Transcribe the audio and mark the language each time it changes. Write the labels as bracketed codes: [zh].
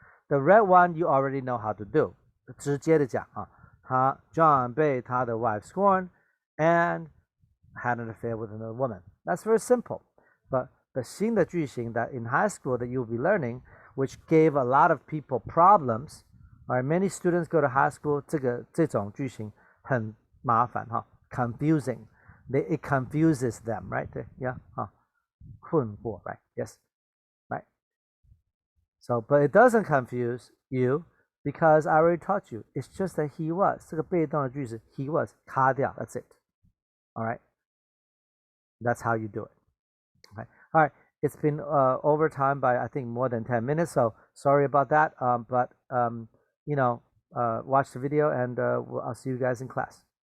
[en] the red one you already know how to do. [zh] 直接的讲啊，John 被他的 [en] wife scorned and had an affair with another woman. That's very simple. But the [zh] 新的句型 [en] that in high school that you'll be learning, which gave a lot of people problems. Alright, many students go to high school. [zh] 这种句型很麻烦哈 ， [en] confusing. It confuses them, right? Yeah, 困惑 right? Yes, right. So, but it doesn't confuse you because I already taught you. It's just that he was. [zh] 这个被动的句子 [en] he was [zh] 卡掉 [en] That's it. Alright, that's how you do it. Okay. Alright, it's been over time by I think more than 10 minutes. So sorry about that. But you know, watch the video and I'll see you guys in class.